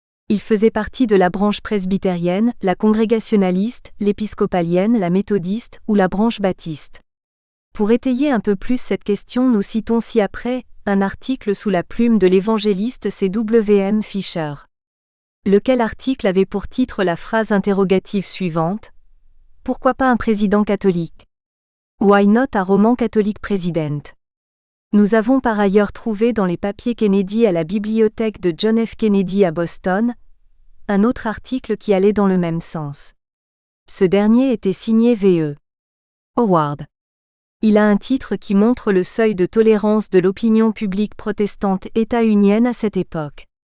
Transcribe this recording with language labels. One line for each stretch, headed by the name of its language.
French: Ils faisaient partie de la branche presbytérienne, la congrégationaliste, l'épiscopalienne, la méthodiste ou la branche baptiste. Pour étayer un peu plus cette question, nous citons ci-après un article sous la plume de l'évangéliste C.W.M. Fisher. Lequel article avait pour titre la phrase interrogative suivante: Pourquoi pas un président catholique?
English: Why not a Roman Catholic President?
French: Nous avons par ailleurs trouvé dans les papiers Kennedy à la bibliothèque de John F. Kennedy à Boston, un autre article qui allait dans le même sens. Ce dernier était signé V.E. Howard. Il a un titre qui montre le seuil de tolérance de l'opinion publique protestante états-unienne à cette époque.